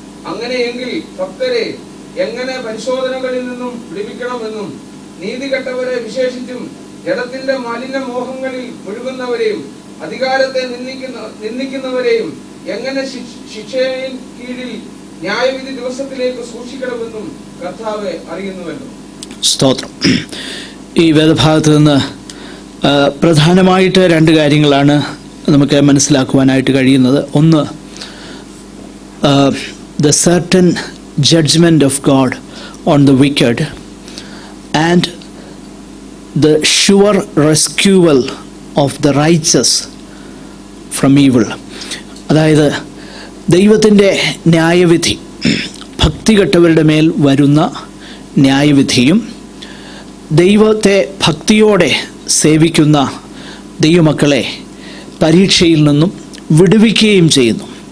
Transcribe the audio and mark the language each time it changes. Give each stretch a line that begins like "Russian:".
Malayalam: അങ്ങനെയെങ്കിൽ ഭക്തരെ എങ്ങനെ പരിശോധനകളിൽ നിന്നും വിടുവിക്കണമെന്നും നീതികെട്ടവരെ വിശേഷിച്ചും ജഡത്തിന്റെ മാലിന്യ മോഹങ്ങളിൽ മുഴുകുന്നവരെയും അധികാരത്തെ നിന്ദിക്കുന്നവരെയും എങ്ങനെ ശിക്ഷയിൽ കീഴിൽ ന്യായവിധി ദിവസത്തിലേക്ക് സൂക്ഷിക്കണമെന്നും കർത്താവ് അറിയുന്നുവല്ലോ. സ്തോത്രം. ഈ വേദഭാഗത്ത് നിന്ന് പ്രധാനമായിട്ട് 2 കാര്യങ്ങളാണ് നമുക്ക് മനസ്സിലാക്കുവാനായിട്ട് കഴിയുന്നത്. ഒന്ന്,
English: the certain judgment of God on the wicked and the sure rescual of the righteous from evil.
Malayalam: അതായത് ദൈവത്തിൻ്റെ ന്യായവിധി, ഭക്തികെട്ടവരുടെ മേൽ വരുന്ന ന്യായവിധിയും ദൈവത്തെ ഭക്തിയോടെ സേവിക്കുന്ന ദൈവമക്കളെ പരീക്ഷയിൽ നിന്നും വിടുവിക്കുകയും ചെയ്യുന്നു.